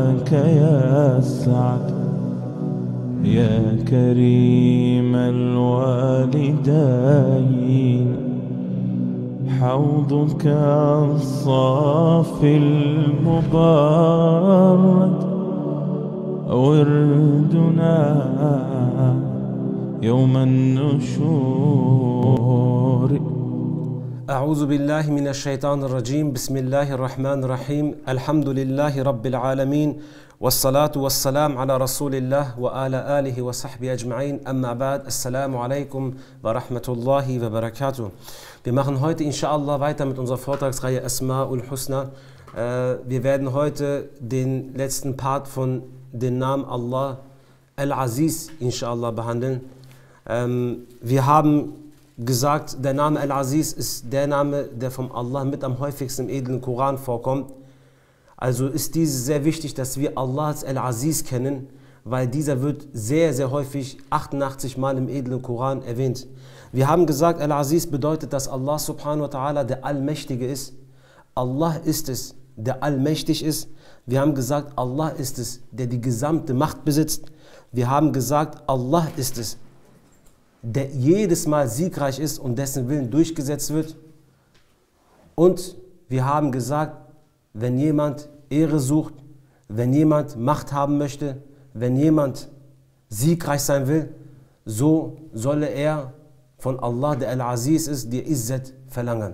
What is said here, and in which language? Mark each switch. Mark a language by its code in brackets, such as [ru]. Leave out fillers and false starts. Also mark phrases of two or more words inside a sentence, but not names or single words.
[ar] لك يسعد يا كريم الوالدين، حوضك الصافي المبارك وردنا يوم النشور. أعوذ بالله من الشيطان الرجيم. بسم الله الرحمن الرحيم. الحمد لله رب العالمين والصلاة والسلام على رسول الله وعلى آله وصحبه أجمعين. أما بعد. السلام عليكم ورحمة الله وبركاته. [de] Wir machen heute inshallah weiter mit unserer Vortragsreihe Asma'ul Husna. Wir werden heute den letzten Part von dem Namen Allah Al-Aziz inshallah behandeln. Wir haben gesagt, der Name Al-Aziz ist der Name, der vom Allah mit am häufigsten im edlen Koran vorkommt. Also ist dies sehr wichtig, dass wir Allah als Al-Aziz kennen, weil dieser wird sehr, sehr häufig 88 Mal im edlen Koran erwähnt. Wir haben gesagt, Al-Aziz bedeutet, dass Allah [ar] سبحانه وتعالى [de] der Allmächtige ist. Allah ist es, der allmächtig ist. Wir haben gesagt, Allah ist es, der die gesamte Macht besitzt. Wir haben gesagt, Allah ist es, der jedes Mal siegreich ist und dessen Willen durchgesetzt wird. Und wir haben gesagt, wenn jemand Ehre sucht, wenn jemand Macht haben möchte, wenn jemand siegreich sein will, so solle er von Allah, der Al-Aziz ist, die Izzat verlangen.